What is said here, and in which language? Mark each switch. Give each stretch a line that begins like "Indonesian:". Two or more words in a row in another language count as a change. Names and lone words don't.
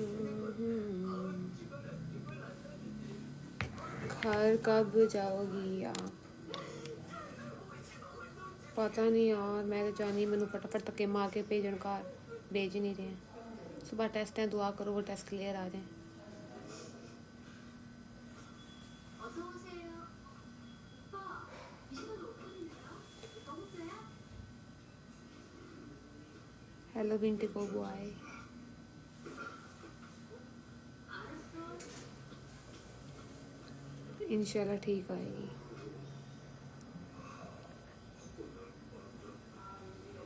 Hindi: घर कब जाओगी आप? पता नहीं यार, मैं तो जानी
Punjabi: ਮੈਨੂੰ ਫਟਾਫਟ ਧੱਕੇ ਮਾਰ ਕੇ ਭੇਜਣ
Hindi: घर, भेज नहीं रहे हैं। सुबह टेस्ट है, दुआ करो वो
English: test clear
Hindi: आ जाए।
Korean: 어서 오세요. 오빠, 이 시간에 오픈인데요? 너무 빼요?
Hindi: हेलो बिंटी को बुआई। इंशाल्लाह ठीक आएगी।